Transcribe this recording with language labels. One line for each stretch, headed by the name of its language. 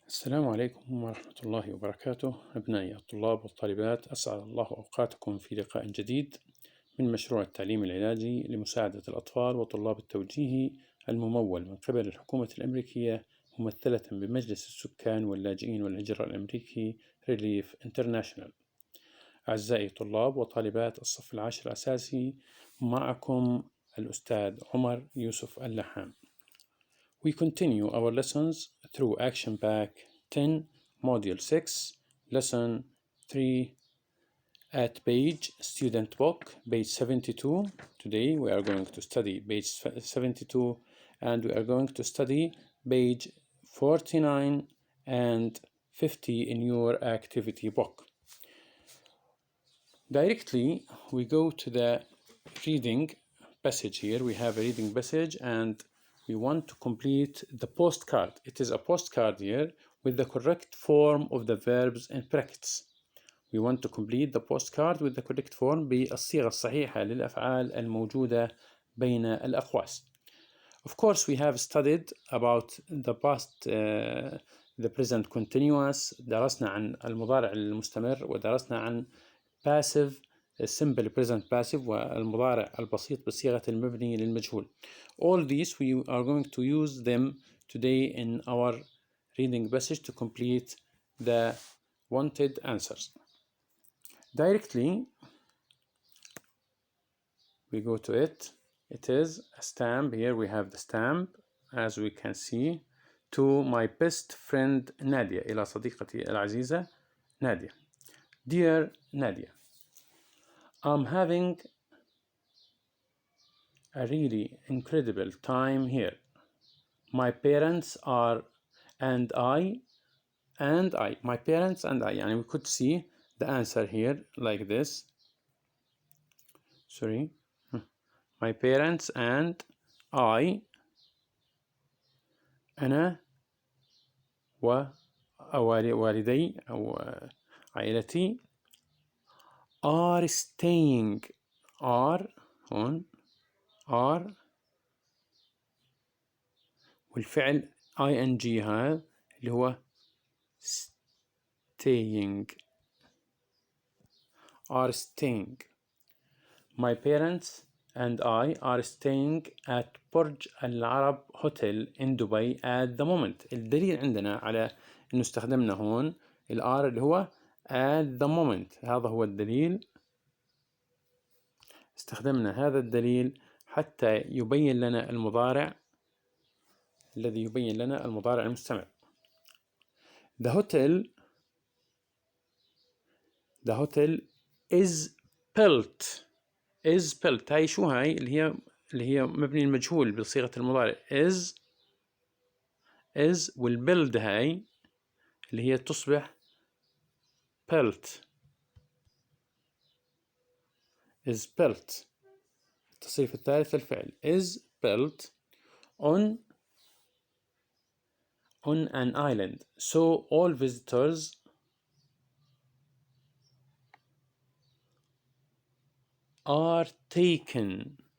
Arabic: السلام عليكم ورحمة الله وبركاته أبنائي الطلاب والطالبات، أسعد الله أوقاتكم في لقاء جديد من مشروع التعليم العلاجي لمساعدة الأطفال وطلاب التوجيهي الممول من قبل الحكومة الأمريكية ممثلة بمجلس السكان واللاجئين والهجرة الأمريكي ريليف انترناشونال. أعزائي طلاب وطالبات الصف العاشر الأساسي، معكم الأستاذ عمر يوسف اللحام.
English: We continue our lessons through Action Pack 10, Module 6, Lesson 3 at page Student Book, page 72. Today we are going to study page 72 and we are going to study page 49 and 50 in your activity book. Directly we go to the reading passage here. We have a reading passage and we want to complete the postcard. It is a postcard here with the correct form of the verbs in brackets. We want to complete the postcard with the correct form
Arabic: بالصيغة الصحيحة للأفعال الموجودة بين الأقواس.
English: Of course, we have studied about the past, the present continuous.
Arabic: درسنا عن المضارع المستمر ودرسنا عن
English: passive, simple present passive
Arabic: والمضارع البسيط بصيغة المبني للمجهول.
English: All these we are going to use them today in our reading passage to complete the wanted answers. Directly we go to it. It is a stamp. Here we have the stamp as we can see. To my best friend Nadia.
Arabic: إلى صديقتي العزيزة نادية.
English: Dear Nadia, I'm having a really incredible time here. My parents are and I, my parents and I, يعني we could see the answer here like this. Sorry. My parents and I,
Arabic: أنا ووالدي أو عائلتي
English: are staying, are هون are والفعل ing
Arabic: هذا اللي هو
English: staying, are staying. My parents and I are staying at برج العرب hotel in Dubai at the moment.
Arabic: الدليل عندنا على إنه استخدمنا هون الآر اللي هو
English: at the moment.
Arabic: هذا هو الدليل. استخدمنا هذا الدليل حتى يبين لنا المضارع الذي يبين لنا المضارع المستمر.
English: The hotel is built.
Arabic: هاي شو هاي اللي هي مبني المجهول بصيغة المضارع is والbuild هاي اللي هي تصبح built.
English: is built
Arabic: التصريف الثالث للفعل
English: is built on an island, so all visitors are taken.